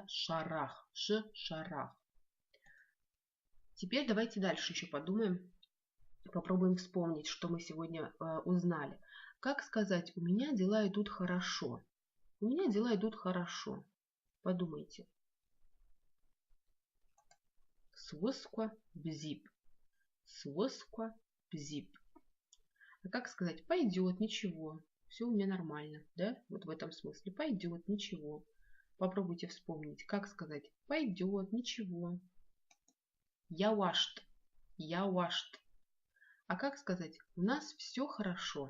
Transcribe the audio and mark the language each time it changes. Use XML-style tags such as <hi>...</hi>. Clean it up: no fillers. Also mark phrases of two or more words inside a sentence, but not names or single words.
<abq>Шарах, шарах.</abq> <ru>Теперь давайте дальше еще подумаем, попробуем вспомнить, что мы сегодня узнали. Как сказать «у меня дела идут хорошо»? У меня дела идут хорошо. Подумайте.</ru> <abq>Свосква бзип. Свосква бзип.</abq> <ru>А как сказать «пойдет, ничего»? Все у меня нормально, да? Вот в этом смысле. Пойдет, ничего. Попробуйте вспомнить, как сказать пойдет, ничего.</ru> <abq>Я вашт. Я вашт.</abq> <ru>А как сказать у нас все хорошо?</ru>